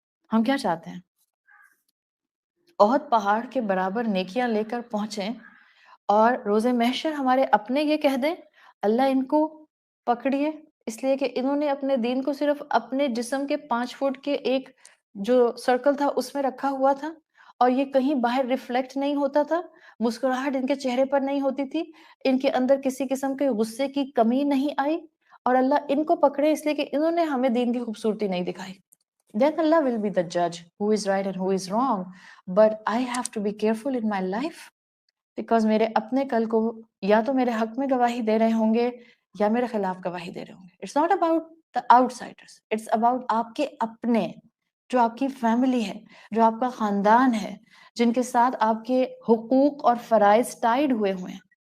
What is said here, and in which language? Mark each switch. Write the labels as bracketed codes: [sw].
[ur] ہم کیا چاہتے ہیں؟ احد پہاڑ کے برابر نیکیاں لے کر پہنچیں اور روز محشر ہمارے اپنے یہ کہہ دیں اللہ ان کو پکڑیے، اس لیے کہ انہوں نے اپنے دین کو صرف اپنے جسم کے 5 فٹ کے ایک جو سرکل تھا اس میں رکھا ہوا تھا، اور یہ کہیں باہر ریفلیکٹ نہیں ہوتا تھا، مسکراہٹ ان کے چہرے پر نہیں ہوتی تھی، ان کے اندر کسی قسم کے غصے کی کمی نہیں آئی، اور اللہ ان کو پکڑے اس لیے کہ انہوں نے ہمیں دین کی خوبصورتی نہیں دکھائی. [en] Then Allah will be the judge who is right and who is wrong. But I have to be careful in my life because [ur] میرے اپنے کل کو یا تو میرے حق میں گواہی دے رہے ہوں گے یا میرے خلاف گواہی دے رہے ہوں گے. [en] It's not about the outsiders. It's about [ur] آپ کے اپنے، جو آپ کی فیملی ہے، جو آپ کا خاندان ہے، جن کے ساتھ آپ کے حقوق اور فرائض ٹائیڈ ہوئے ہیں.